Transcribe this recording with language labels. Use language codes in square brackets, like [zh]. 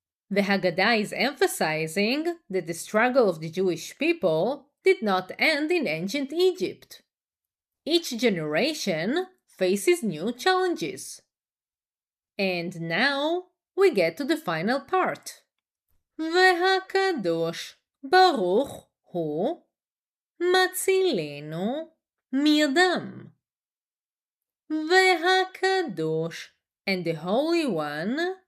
[en] The Haggadah is emphasizing that the struggle of the Jewish people did not end in ancient Egypt. Each generation faces new challenges. And now we get to the final part. [he] והקדוש ברוך הוא מצילנו מידם. והקדוש, [en] and the Holy One,